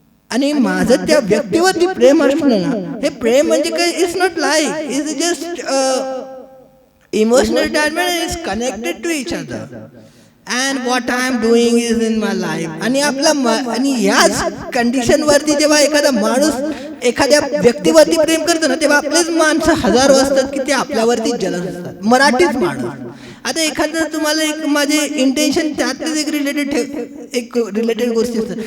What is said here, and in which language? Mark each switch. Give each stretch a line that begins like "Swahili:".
Marathi: आणि माझं त्या व्यक्तीवरती प्रेम असलं ना, हे प्रेम म्हणजे काय,
English: It's not like, it's just emotional attachment, it's connected to each other. And what I am doing is in my life.
Marathi: आणि आपला आणि याच कंडिशन वरती जेव्हा एखादा माणूस एखाद्या व्यक्तीवरती प्रेम करतो ना, तेव्हा आपलेच माणसं हजारो असतात की ते आपल्यावरती जलस असतात. मराठीच माणूस. आता एखादं तुम्हाला एक माझे इंटेन्शन त्यातच एक रिलेटेड गोष्टी असतात.